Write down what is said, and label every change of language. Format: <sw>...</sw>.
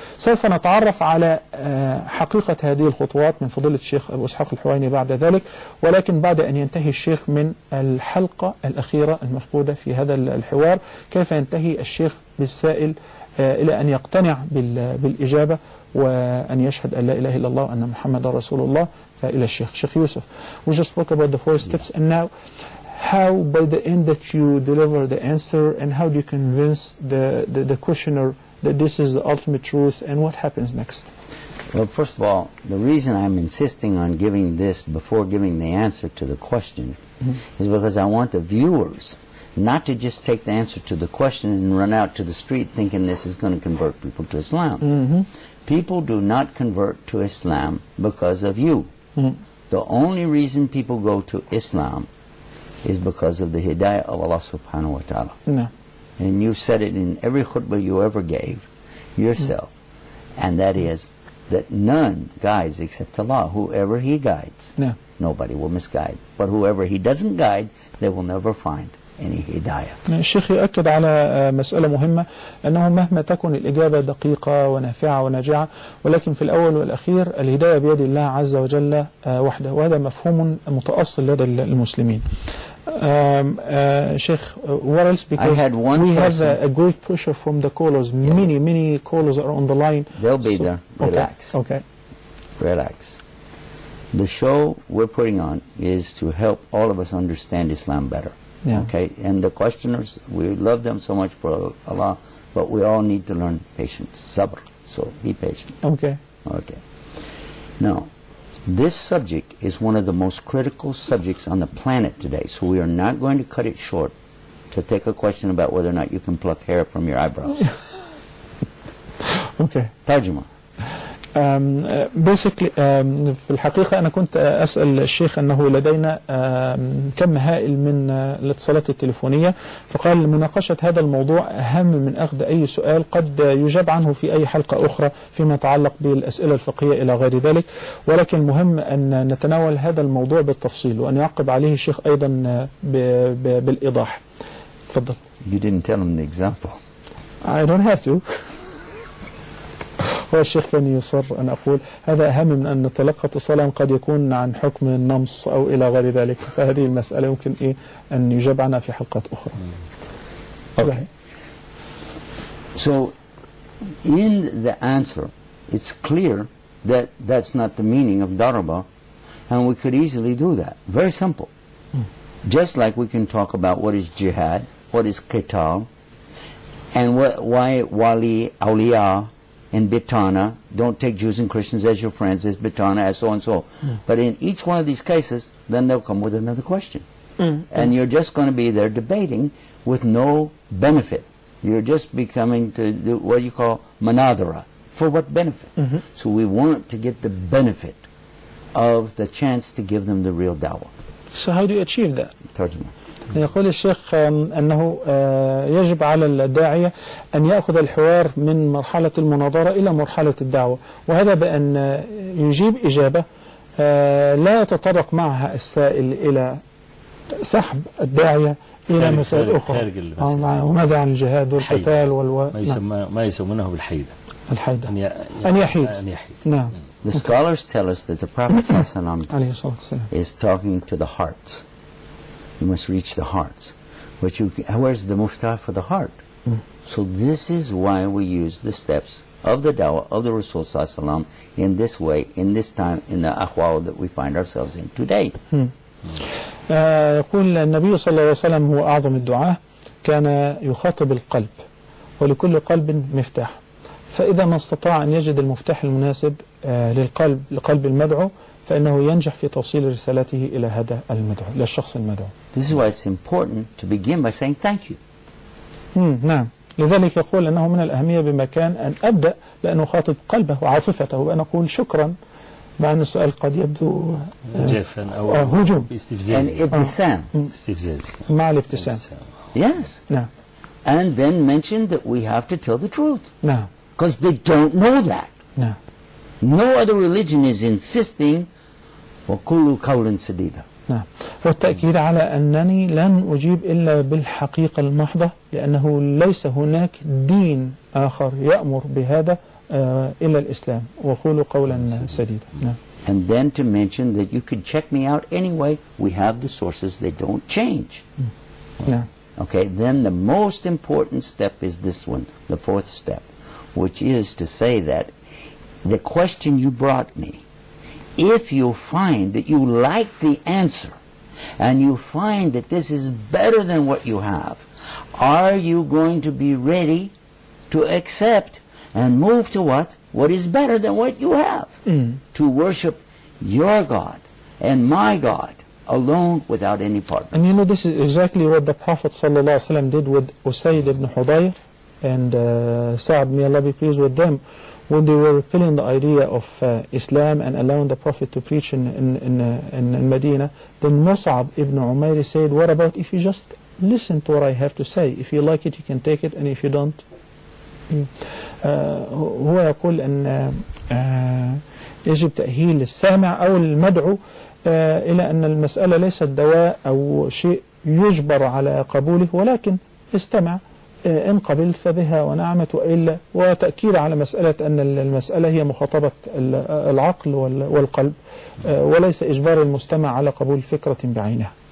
<ar>سوف نتعرف على حقيقة هذه الخطوات من فضلة الشيخ أبو إسحاق الحويني بعد ذلك، ولكن بعد أن ينتهي الشيخ من الحلقة الأخيرة المفقودة في هذا الحوار، كيف ينتهي الشيخ بالسائل إلى أن يقتنع بالإجابة وأن يشهد أن لا إله إلا الله وأن محمد رسول الله. فإلى الشيخ.</ar> <en>شيخ يوسف, we just spoke about the four steps, and now how by the end that you deliver the answer and how do you convince the questioner that this is the ultimate truth and what happens next? Well, first of all, the reason I'm insisting on giving this before giving the answer to the question is because I want the viewers not to just take the answer to the question and run out to the street thinking this is going to convert people to Islam. Mm-hmm. People do not convert to Islam because of you. Mm-hmm. The only reason people go to Islam is because of the hidayah of Allah subhanahu wa ta'ala. No. And you said it in every khutbah you ever gave yourself. Mm-hmm. And that is that none guides except Allah. Whoever He guides, no, nobody will misguide. But whoever He doesn't guide, they will never find any hidayah.</en> <ar>الشيخ يؤكد على مسألة مهمة, أنه مهما تكون الإجابة دقيقة ونافعة وناجعة, ولكن في الأول والأخير الهداية بيد الله عز وجل وحده, وهذا مفهوم متأصل لدى المسلمين.</ar> <en>شيخ, what else? Because I had one we person. Have a great pressure from the callers. Yeah. Many, many callers are on the line. They'll be so, there. Relax. Okay. Relax. The show we're putting on is to help all of us understand Islam better. Yeah. Okay, and the questioners, we love them so much for Allah, but we all need to learn patience, sabr, so be patient. Okay. Now, this subject is one of the most critical subjects on the planet today, so we are not going to cut it short to take a question about whether or not you can pluck hair from your eyebrows. Okay.</en> <ar>Tarjuma. Basically, في الحقيقة أنا كنت أسأل الشيخ أنه لدينا كم هائل من الاتصالات التليفونية, فقال مناقشة هذا الموضوع أهم من أخذ أي سؤال قد يجاب عنه في أي حلقة أخرى فيما يتعلق بالأسئلة الفقهية إلى غير ذلك, ولكن مهم أن نتناول هذا الموضوع بالتفصيل وأن يعقب عليه الشيخ أيضا بالإيضاح. تفضل.</ar> <en>You didn't tell him the example. I don't have to.</en> <ar>هو الشيخ كان يصر أن أقول هذا أهم من أن نتلقى اتصالا قد يكون عن حكم النمص أو إلى غير ذلك, فهذه المسألة يمكن إيه أن يجاب عنها في حلقات أخرى.</ar> <en>Okay. So in the answer it's clear that that's not the meaning of darba, and we could easily do that. Very simple. Just like we can talk about what is jihad, what is qital, and why wali awliya in Bitana, don't take Jews and Christians as your friends, as Bitana, as so and so. But in each one of these cases, then they'll come with another question. And you're just going to be there debating with no benefit. You're just becoming to do what you call manadara. For what benefit? Mm-hmm. So we want to get the benefit of the chance to give them the real dawah. So how do you achieve that?</en> <ar>Tarjuma. يقول الشيخ أنه يجب على الداعية أن يأخذ الحوار من مرحلة المناظرة إلى مرحلة الدعوة, وهذا بأن يجيب إجابة لا يتطرق معها السائل إلى سحب الداعية إلى مسائل أخرى. وماذا عن الجهاد والقتال ما يسمونه بالحيدة, الحيدة أن يحيد. نعم.</ar> <en>The scholars tell us that the Prophet is talking to the heart. You must reach the hearts. But where's the muftah for the heart? So this is why we use the steps of the Dawah of the Rasul Sallallahu Alaihi Wasallam in this way, in this time, in the ahwal that we find ourselves in today.</en> <ar>يقول النبي صلى الله عليه وسلم هو أعظم الدعاء كان يخاطب القلب ولكل قلب مفتاح فإذا ما استطاع أن يجد المفتاح المناسب للقلب لقلب المدعو فإنه ينجح في توصيل رسالته إلى هذا المدعو للشخص المدعو.</ar> <en>This is why it's important to begin by saying thank you.</en> <ar>نعم. لذلك يقول أنه من الأهمية بمكان أن أبدأ لأن أخاطب قلبه وعاطفته وأن أقول شكرا مع أن السؤال قد يبدو جافا أو هجوم الابتسام مع الابتسام.</ar> <en>Yes.</en> <ar>نعم.</ar> <en>And then mentioned that we have to tell the truth. No. Because they don't know that. No. No other religion is insisting</en> <ar>وَكُلُّ قَوْلٍ سَدِيدًا.</ar> <en>No.</en> <ar>والتأكيد على أنني لن أجيب إلا بالحقيقة المحضة لأنه ليس هناك دين آخر يأمر بهذا إلا الإسلام وَكُلُّ قَوْلٍ سَدِيدًا.</ar> <en>No. And then to mention that you could check me out anyway, we have the sources, they don't change. No. Okay, then the most important step is this one, the fourth step, which is to say that the question you brought me, if you find that you like the answer and you find that this is better than what you have, are you going to be ready to accept and move to what? What is better than what you have? To worship your God and my God alone without any partner. And you know, this is exactly what the Prophet ﷺ did with Usayd ibn Hudayr and Sa'd, may Allah be pleased with them, when they were repelling the idea of Islam and allowing the Prophet to preach in Medina. Then Mus'ab ibn Umayr said, what about if you just listen to what I have to say? If you like it, you can take it, and if you don't,</en> <ar>هو يقول أن يجب تأهيل السامع أو المدعو إلى أن المسألة ليست دواء أو شيء يجبر على قبوله، ولكن استمع إن قبلت فبها ونعمت وإلا، وتأكيد على مسألة أن المسألة هي مخاطبة العقل والقلب وليس إجبار المستمع على قبول فكرة بعينها.</ar>